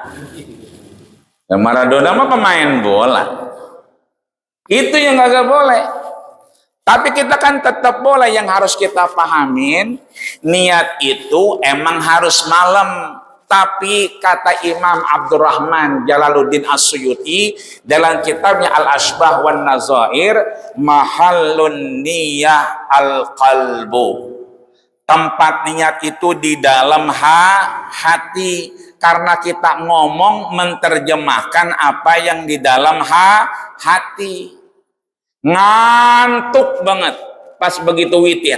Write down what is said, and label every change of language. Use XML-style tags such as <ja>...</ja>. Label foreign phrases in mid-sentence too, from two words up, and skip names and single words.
<id>Dan Maradona mah pemain bola. Itu yang nggak boleh. Tapi kita kan tetap boleh. Yang harus kita pahamin, niat itu emang harus malam. Tapi kata Imam Abdurrahman Jalaluddin As-Suyuti dalam kitabnya Al-Ashbah wan Nazair,</id> <ar>محل النية القلب.</ar> <id>Tempat niat itu di dalam hati, karena kita ngomong menerjemahkan apa yang di dalam hati. Ngantuk banget pas begitu witir.</id>